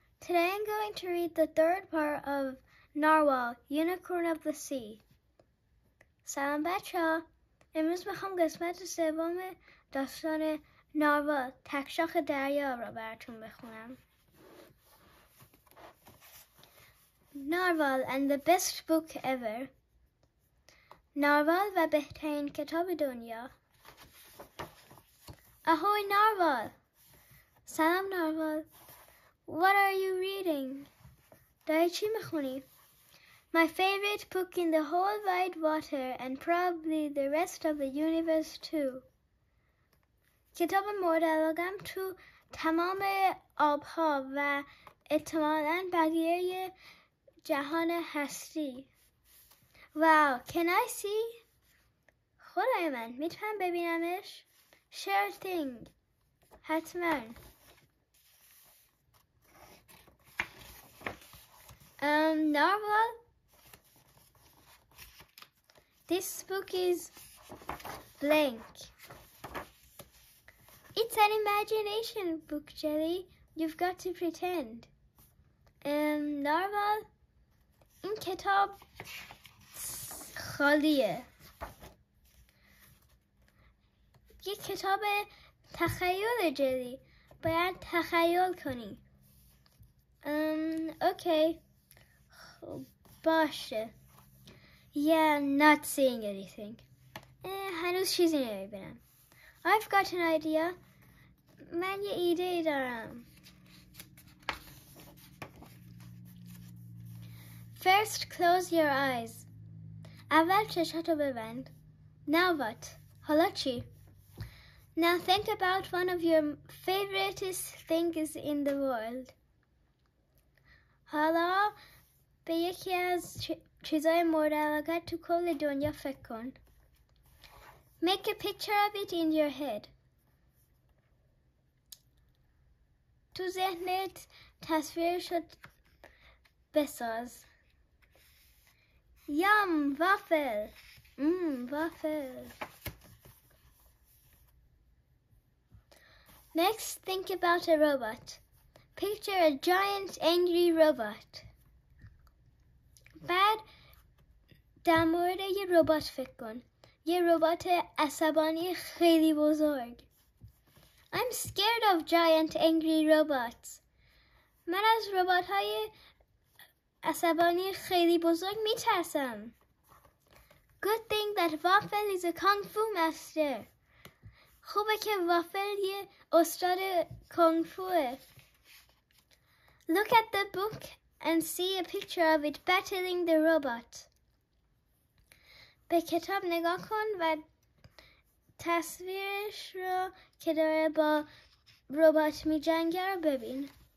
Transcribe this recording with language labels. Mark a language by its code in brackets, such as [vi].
[en] Today I'm going to read the third part of Narwhal, Unicorn of the Sea. [fa] سلام بچه‌ها. امروز میخوام قسمت سوم داستان ناروال تکشاخ دریا را براتون بخونم. [en] Narwhal and the best book ever. [fa] ناروال و بهترین کتاب دنیا. [en] Ahoy Narwhal. [fa] سلام ناروال. [en] What are you reading? [fa] داری چی میخونی؟ [en] My favorite book in the whole wide water and probably the rest of the universe too. [fa] کتاب مورد علاقه‌ام تو تمام آبها و احتمالاً بقیه جهان هستی. [en] Wow, can I see? [fa] خدای من میتونم ببینمش؟ [en] Sure thing. [fa] حتماً. [en] Narwhal, this book is blank. It's an imagination book, Jelly. You've got to pretend. [fa] Narwhal, این کتاب خالیه. یک کتاب تخیل جلی. باید تخیل کنی. [en] Okay. [fa] باشه. [en] Yeah, not seeing anything. [fa] هنوز چیزی نمیبینم. [en] I've got an idea. [fa] من یه ایده دارم. [en] First, close your eyes. [fa] اول چشاتو ببند. [en] Now what? [fa] حالا چی؟ [en] Now think about one of your favorite things in the world. [fa] حالا به یکی از چیزای مورد علاقه تو کل دنیا فکر کن. [en] Make a picture of it in your head. [fa] تو ذهنت تصویرشو بساز. [en] Yum, waffle. Waffle. Next, think about a robot. Picture a giant angry robot. [fa] بعد در مورد یه ربات فکر کن. یه ربات عصبانی خیلی بزرگ. [en] I'm scared of giant angry robots. [fa] من از ربات‌های عصبانی خیلی بزرگ میترسم. [en] Good thing that Waffle is a kung fu master. [fa] خوبه که وافل یه استاد کونگ فوه. [en] Look at the book and see a picture of it battling the robot. [fa] به کتاب نگاه کن و تصویرش رو که داره با ربات می جنگه رو ببین.